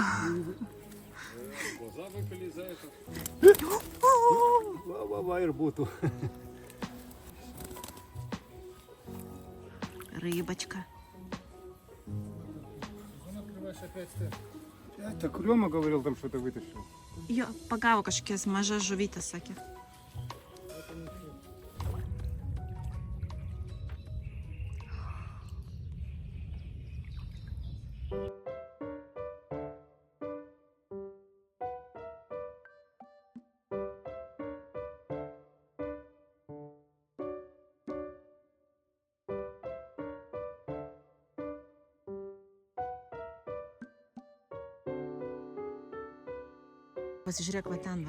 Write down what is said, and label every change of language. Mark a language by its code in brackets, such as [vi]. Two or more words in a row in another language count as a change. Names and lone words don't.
[ru] Глаза выпали за это. Вайрбуту. Рыбочка. Открываешь опять ты. Так Рёма говорил, там что-то вытащил. [lt] Jo, pagavo kažkokias mažas žuvytės, sakė. Pasižiūrėk, va ten, va.